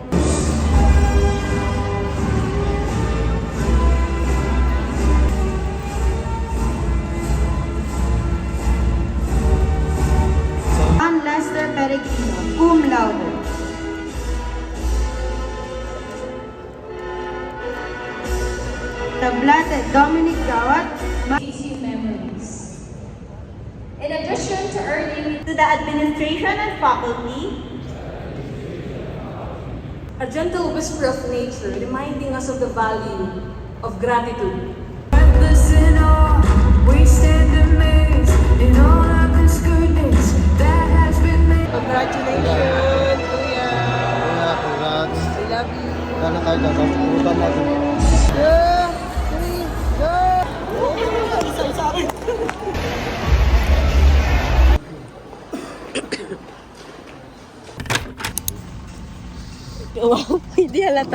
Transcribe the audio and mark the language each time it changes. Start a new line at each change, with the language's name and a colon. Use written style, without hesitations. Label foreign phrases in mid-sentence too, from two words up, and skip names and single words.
English: Sean Lester Peregrino,
Latin: cum laude.
English: Tablate Dominic Gawat. Easy memories. In addition to earning To the administration and faculty, a gentle whisper of nature reminding us of the value of gratitude. Congratulations, Kuya! Kuya, congrats. I love you.
Filipino: Kala tayo dapat. Putan natin. Wow, hindi halata.